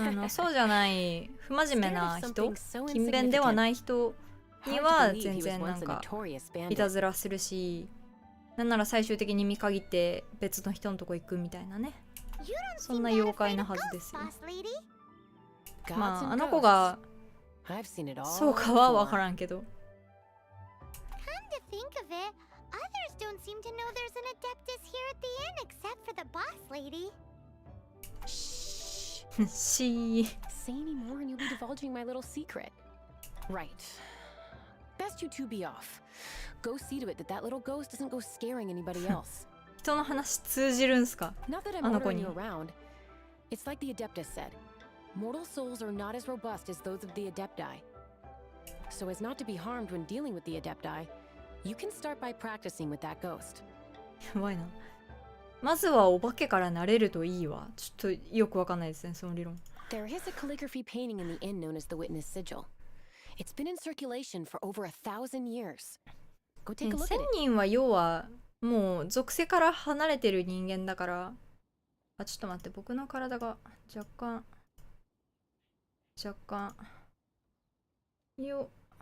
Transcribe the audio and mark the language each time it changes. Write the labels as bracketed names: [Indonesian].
[Japanese] そうじゃない不真面目な人、勤勉ではない人には全然なんかいたずらするし、なんなら最終的に見限って別の人のとこ行くみたいなね、そんな妖怪なはずですよ。まああの子がそうかは分からんけど。 [English] To think of it, others don't seem to know there's an adeptus here at the inn except for the boss lady. She. Say any more and you'll be divulging my little secret. Right. Best you two be off. Go see to it that that little ghost doesn't go scaring anybody else. [Japanese] 人の話通じるんすか？ [English] Not that I'm [Japanese] あの子 [English] ordering [Japanese] に。 [English] you around. It's like the Adeptus said. Mortal souls are not as robust as those of the Adepti. So as not to be harmed when dealing with the Adepti, you can start by practicing with that ghost. [Japanese] やばいな。まずはお化けから慣れるといいわ。ちょっとよくわかんないですね、その理論。 [English] There is a calligraphy painting in the inn known as the Witness Sigil. It's been in circulation for over 1,000 years. Go take a look at 1000 it. [Japanese] 人は要はもう属性から離れてる人間だから。あ、ちょっと待って、僕の体が若干よっ。